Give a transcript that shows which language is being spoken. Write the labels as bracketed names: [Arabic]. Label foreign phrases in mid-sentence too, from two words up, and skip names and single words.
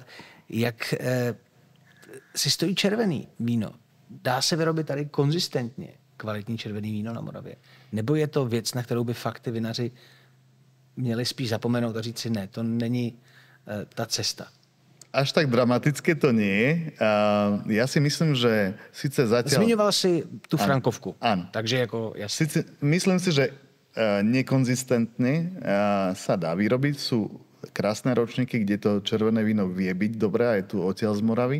[Czech] Jak si stojí červený víno? Dá se vyrobit tady konzistentně kvalitní červený víno na Moravě? Nebo je to věc, na kterou by fakt ty vinaři měli spíš zapomenout a říct si ne, to není ta cesta? [Slovak] Až tak dramatické to nie je. Ja si myslím, že síce zatiaľ... [Czech] Zmiňoval si tu frankovku. [Slovak] Áno. Takže jako jasne. Myslím si, že nekonzistentne sa dá vyrobiť. Sú krásne ročníky, kde to červené víno vie byť dobré, aj tu odtiaľ z Moravy.